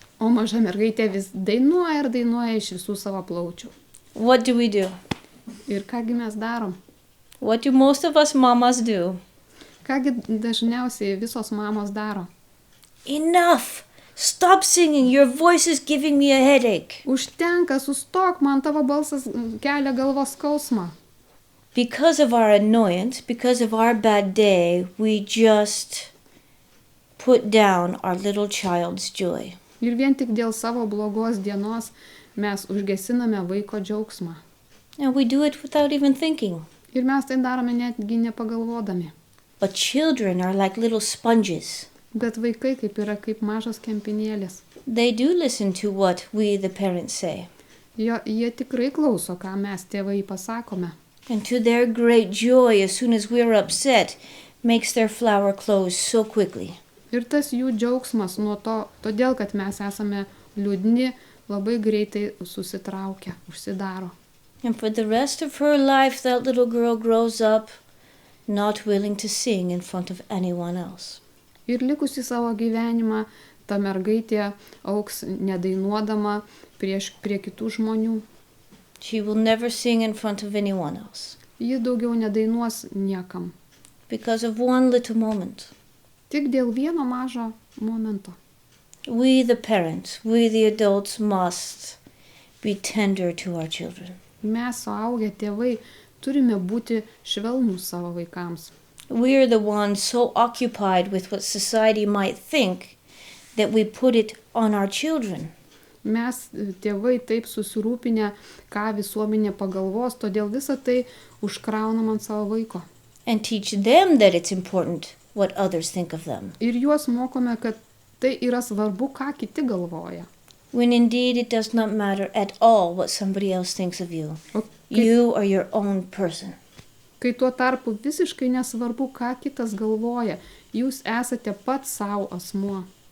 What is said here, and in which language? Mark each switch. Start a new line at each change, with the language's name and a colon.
Lithuanian: O maža mergaitė vis dainuoja ir dainuoja iš visų savo plaučių.
English: What do we do?
Lithuanian: Ir kągi mes darom?
English: What do most of us mamas do?
Lithuanian: Kągi dažniausiai visos mamos daro?
English: Enough! Stop singing! Your voice is giving me a headache.
Lithuanian: Užtenka, sustok, man tavo balsas kelia galvos skausmą.
English: Because of our annoyance, because of our bad day, we just put down our little child's joy.
Lithuanian: Ir vien tik dėl savo blogos dienos mes užgesiname vaiko džiaugsmą.
English: And we do it without even thinking.
Lithuanian: Ir mes tai darome netgi nepagalvodami.
English: But children are like little sponges.
Lithuanian: Bet vaikai kaip mažas kempinėlis.
English: They do listen to what we, the parents, say.
Lithuanian: Jie tikrai klauso, ką mes tėvai pasakome.
English: And to their great joy, as soon as we're upset, makes their flower close so quickly.
Lithuanian: Ir tas jų džiaugsmas nuo to, todėl, kad mes esame liūdni, labai greitai susitraukia, užsidaro.
English: And for the rest of her life, that little girl grows up not willing to sing in front of anyone else.
Lithuanian: Ir likusi savo gyvenimą, ta mergaitė auks nedainuodama prie kitų žmonių.
English: She will never sing in front of anyone else.
Lithuanian: Ji daugiau nedainuos niekam.
English: Because of one little moment.
Lithuanian: Tik dėl vieno mažo momento.
English: We, the parents, we, the adults, must be tender to our children.
Lithuanian: Mes, suaugę tėvai, turime būti švelnūs savo vaikams.
English: We are the ones so occupied with what society might think that we put it on our children.
Lithuanian: Mes, tėvai, taip susirūpinę, ką visuomenė pagalvos, todėl visą tai užkraunam ant savo vaiko.
English: And teach them that it's important what others think of them.
Lithuanian: Ir juos mokome, kad tai yra svarbu, ką kiti galvoja.
English: When indeed it does not matter at all what somebody else thinks of you. You are your own person.
Lithuanian: Kai tuo tarpu visiškai nesvarbu, ką kitas galvoja, jūs esate pats savo asmuo.